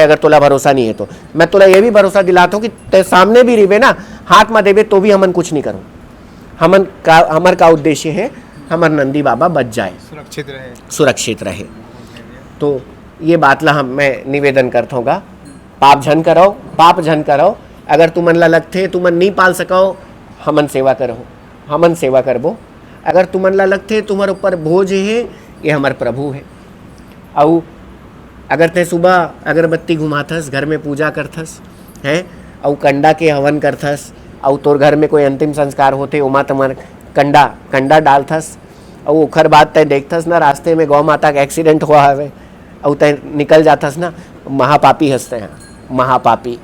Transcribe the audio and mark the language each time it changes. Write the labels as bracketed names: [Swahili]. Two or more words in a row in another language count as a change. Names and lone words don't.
[Chhattisgarhi] अगर तोला भरोसा नहीं है तो मैं तोला ये भी भरोसा दिलाता हूँ कि तय सामने भी रिबे ना, हाथ में देवे तो भी हमन कुछ नहीं करो। हमार का उद्देश्य है हमार नंदी बाबा बच जाए, सुरक्षित रहे। तो ये बात ला मैं निवेदन करता हूँ, पाप झन करो। अगर तुमन ला लगते तुमन नहीं पाल सको, हमन सेवा करबो। अगर तुमन ला लगते तुम्हारे ऊपर बोझ है, ये हमार प्रभु है। और अगर ते सुबह अगरबत्ती घुमाथस, घर में पूजा करथस है, और कंडा के हवन करथस, और तोर घर में कोई अंतिम संस्कार होते उमा तुम्हार कंडा डालथस, और ओखर बाद तय देखथस ना रास्ते में गौ माता का एक्सीडेंट हुआ है और तय निकल जाथस ना, महापापी हंसते हैं, महापापी।